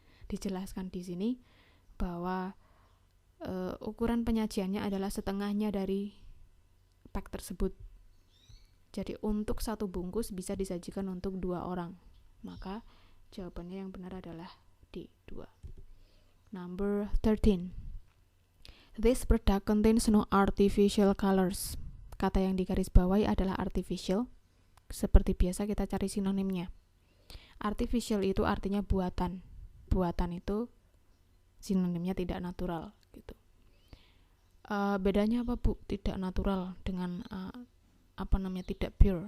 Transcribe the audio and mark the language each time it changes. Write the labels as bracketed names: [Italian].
[Indonesian] Dijelaskan di sini bahwa ukuran penyajiannya adalah setengahnya dari pack tersebut. Jadi untuk satu bungkus bisa disajikan untuk 2 orang. Maka jawabannya yang benar adalah D, 2. [English] Number 13. This product contains no artificial colors. [Indonesian] Kata yang digarisbawahi adalah artificial. Seperti biasa kita cari sinonimnya. Artificial itu artinya buatan. Buatan itu sinonimnya tidak natural gitu. Bedanya apa Bu? Tidak natural dengan tidak pure.